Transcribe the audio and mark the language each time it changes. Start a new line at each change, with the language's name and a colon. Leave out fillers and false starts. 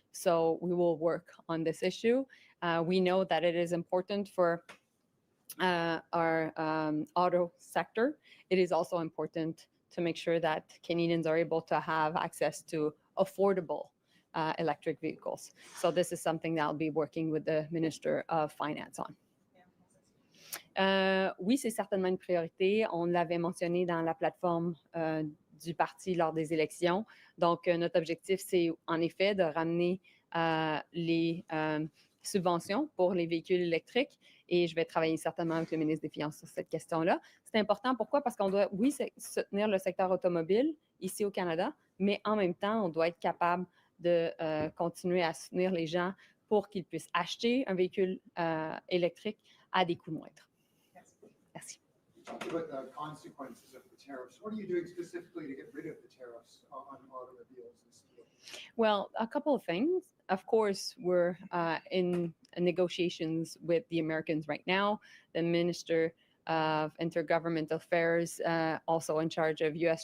English: So we will work on this issue. We know that it is important for our auto sector. It is also important to make sure that Canadians are able to have access to affordable electric vehicles. So this is something that I'll be working with the Minister of Finance on.
French: Oui, c'est certainement une priorité. On l'avait mentionné dans la plateforme du parti lors des élections. Donc, notre objectif, c'est en effet de ramener les subventions pour les véhicules électriques, et je vais travailler certainement avec le ministre des Finances sur cette question-là. C'est important, pourquoi? Parce qu'on doit, oui, soutenir le secteur automobile ici au Canada, mais en même temps, on doit être capable de continuer à soutenir les gens pour qu'ils puissent acheter un véhicule électrique à des coûts moindres. Merci.
English: You talked about the consequences of the tariffs. What are you doing specifically to get rid of the tariffs on automobiles and steel? Well, a couple of things. Of course, we're in negotiations with the Americans right now. The Minister of Intergovernmental Affairs, also in charge of U.S.